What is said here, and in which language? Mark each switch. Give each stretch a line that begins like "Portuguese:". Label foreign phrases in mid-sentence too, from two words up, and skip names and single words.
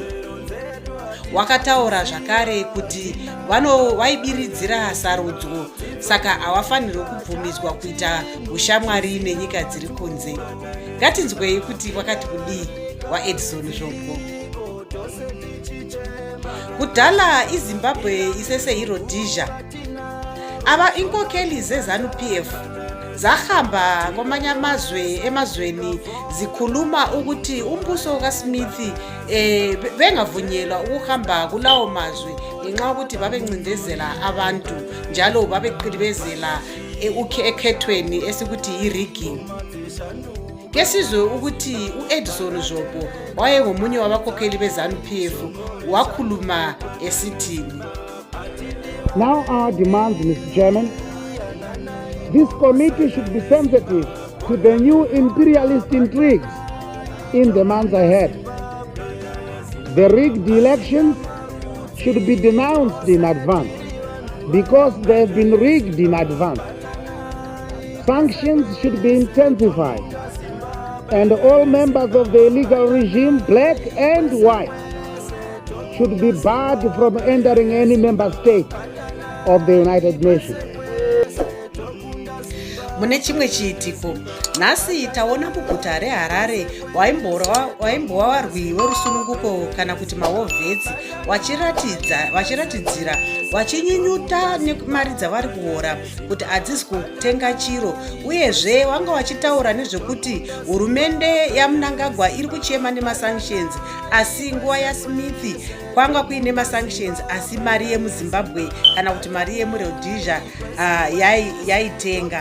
Shona: Wakataura zvakare kuti waibiridzira sarudzo, saka hawafanirwi kubvumidzwa kuita ushamwari nenyika dziri kunze. Ngatinzwei kuti wakati kudii waEdison Zvobo.
North Ndebele: Kudhala iZimbabwe isese iRhodesia, ava inkokeli zeZanupf zahamba kwamanye amazwe emazweni zikhuluma ukuthi umbuso kaSmith bengavunyelwa ukuhamba kulawo mazwe ngenxa yokuthi babencindezela abantu njalo babeqhilibezela ekhethweni esikuthi yi-rigging. Kesizwe ukuthi uEdison Zvobo wayengomunye wabakhokheli beZanupf wakhuluma esithini.
English: Now our demands, Mr. Chairman, this committee should be sensitive to the new imperialist intrigues in the months ahead. The rigged elections should be denounced in advance because they have been rigged in advance. Sanctions should be intensified, and all members of the illegal regime, black and white, should be barred from entering any member state of the United Nations.
Shona: Mune chimwe chiitiko, nhasi taona muguta reHarare waimbova varwi verusununguko kana kuti mahovhetsi vachiratidzira vachinyinyuta nemari dzavari kuhora kuti hadzisi kutenga chiro, uyezve vanga vachitaura nezvekuti hurumende yaMnangagwa iri kuchema nemasanctions, asi nguva yaSmith kwanga kuine masanctions asi mari yemuZimbabwe kana kuti mari yemuRhodesia yaitenga.